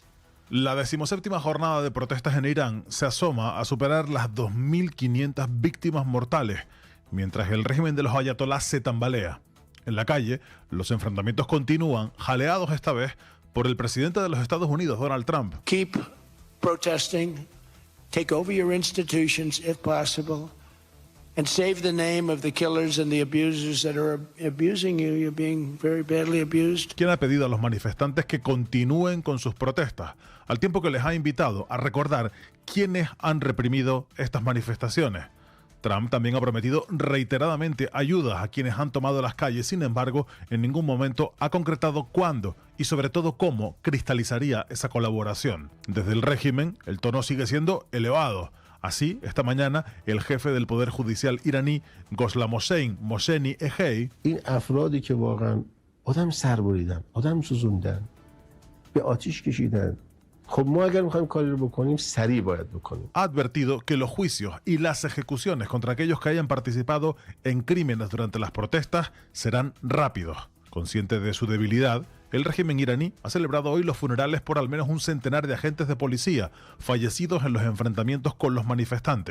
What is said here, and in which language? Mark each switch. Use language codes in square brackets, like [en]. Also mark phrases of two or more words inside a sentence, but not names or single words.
[es] La 17ª jornada de protestas en Irán se asoma a superar las 2.500 víctimas mortales, mientras el régimen de los ayatolás se tambalea. En la calle, los enfrentamientos continúan, jaleados esta vez por el presidente de los Estados Unidos, Donald Trump. [en] Keep protesting, take over your institutions if possible, and save the name of the killers and the abusers that are abusing you. You're being very badly abused. [es] Quien ha pedido a los manifestantes que continúen con sus protestas, al tiempo que les ha invitado a recordar quiénes han reprimido estas manifestaciones. Trump también ha prometido reiteradamente ayudas a quienes han tomado las calles, sin embargo, en ningún momento ha concretado cuándo y sobre todo cómo cristalizaría esa colaboración. Desde el régimen, el tono sigue siendo elevado. Así, esta mañana, el jefe del Poder Judicial iraní, Ghoslam Mohseni Ejei, [fa] این افرادی که واقعا آدم سر بریدن، آدم سوزوندن، به آتش کشیدن. خب ما اگر می‌خوایم کاری رو بکنیم سریع باید بکنیم. [es] ha advertido que los juicios y las ejecuciones contra aquellos que hayan participado en crímenes durante las protestas serán rápidos. Consciente de su debilidad, el régimen iraní ha celebrado hoy los funerales por al menos un centenar de agentes de policía fallecidos en los enfrentamientos con los manifestantes.